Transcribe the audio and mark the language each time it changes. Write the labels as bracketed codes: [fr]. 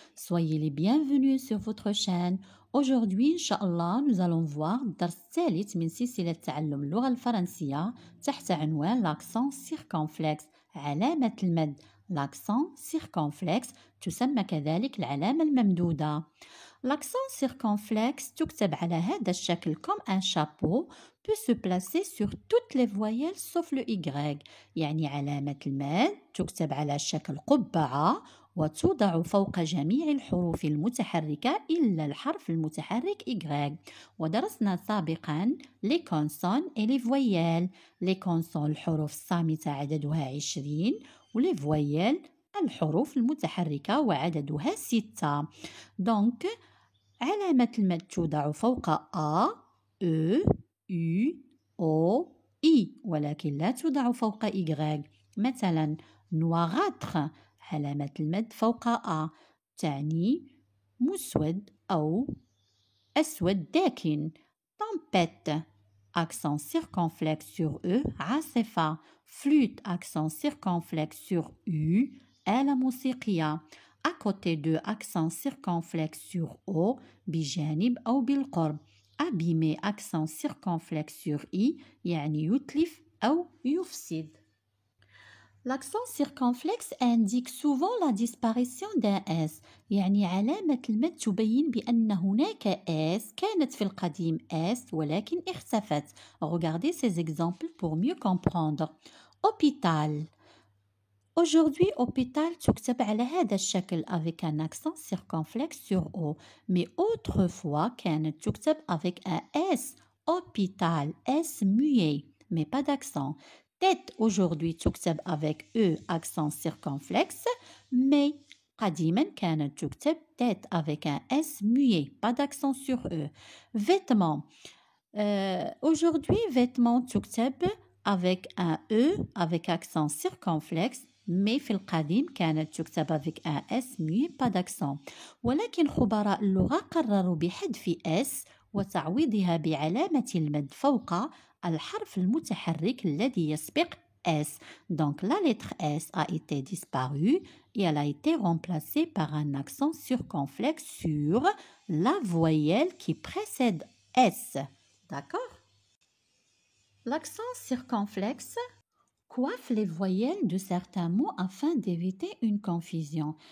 [fr] Soyez les bienvenus sur votre chaîne. Aujourd'hui, Inch'Allah, nous allons voir [ar] الدرس الثالث من سلسلة تعلم اللغة الفرنسية تحت عنوان l'accent circonflexe علامة المد. l'accent circonflexe تسمى كذلك العلامة الممدودة. [fr] L'accent circonflexe [ar] تكتب على هذا الشكل [fr] comme un chapeau peut se placer sur toutes les voyelles sauf le Y. [ar] يعني علامة المد تكتب على شكل قبعة وتوضع فوق جميع الحروف المتحركة إلا الحرف المتحرك Y. ودرسنا سابقا [fr] les consonnes et les voyelles. les consonnes [ar] الحروف الصامتة عددها 20 ولي voyelles الحروف المتحركة وعددها 6. donc علامة المد توضع فوق A, E, U, O, I ولكن لا توضع فوق Y. مثلا noirâtre علامة المد فوق A تعني مسود أو أسود داكن. [fr] tempête accent circonflexe sur E عاصفة. flûte accent circonflexe sur U [ar] آلة موسيقية. [fr] à côté de accent circonflexe sur O [ar] بجانب أو بالقرب. [fr] abîmer accent circonflexe sur I [ar] يعني يتلف أو يفسد. [fr] L'accent circonflexe indique souvent la disparition d'un S. [ar] يعني علامة المد تبين بأن هناك S كانت في القديم S ولكن اختفت. [fr] Regardez ces exemples pour mieux comprendre. hôpital. Aujourd'hui, hôpital [ar] تكتب على هذا الشكل [fr] avec un accent circonflexe sur O. Mais autrefois [ar] كانت تكتب [fr] avec un S. hôpital, S muet, mais pas d'accent. tête aujourd'hui [ar] تكتب [fr] avec E accent circonflexe, mais [ar] قديما كانت تكتب [fr] tête avec un S muet, pas d'accent sur E. vêtements. Aujourd'hui, vêtements [ar] تكتب [fr] avec un E avec accent circonflexe, mais [ar] في القديم كانت تكتب [fr] avec un S muet pas d'accent. [ar] ولكن خبراء اللغة قرروا بحذف S وتعويضها بعلامة المد فوق الحرف المتحرك الذي يسبق S. [fr] Donc la lettre S a été disparue et elle a été remplacée par un accent circonflexe sur la voyelle qui précède S. D'accord? L'accent circonflexe coiffe les voyelles de certains mots afin d'éviter une confusion.